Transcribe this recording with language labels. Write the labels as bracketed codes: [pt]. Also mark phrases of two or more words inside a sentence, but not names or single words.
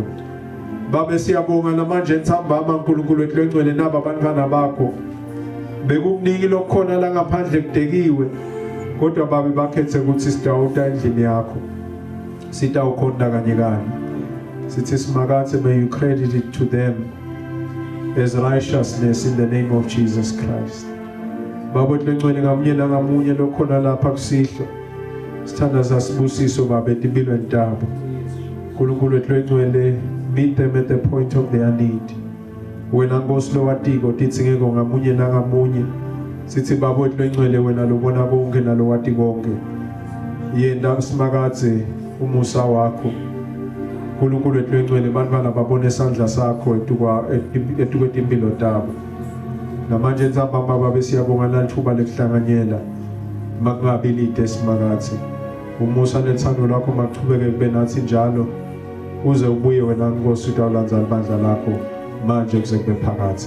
[ss] Babe siyabonga namanje ensambama uNkulunkulu wethu lengcwele naba abantwana bakho. Bekukuningi lokukhona la ngaphandle kudekiwe. Kodwa babe bakhethe ukuthi sidawuta endlini yakho. Sitawukhonda kanye kanye. Sithi simakathe [en] may you credit it to them as righteousness in the name of Jesus Christ. [ss] Baba wethu lengcwele ngamunye nangamunye lokhona lapha kusihlo. Sithandaza sibusiso babe empilweni tabo. uNkulunkulu wethu lengcwele [en] meet them at the point of their need. [ss] Wena Nkosi lo watiko tithi ngeke ngamunye nangamunye. Sithi baba wethu lengcwele wena lobona konke nalo wati konke. Yenda simakathe umusa wakho. uNkulunkulu wethu lengcwele bantwana babone isandla sakho etukwetimpilo tabo. Namanje ensambama babe siyabonga nalithuba lekuhlanganyela. Makungabi lide simakathe. Umusa nethando lakho maqhubeke kube nathi njalo. Uze ubuye wena Nkosi utawulandzala ibandla lakho manje kuze kube phakathi.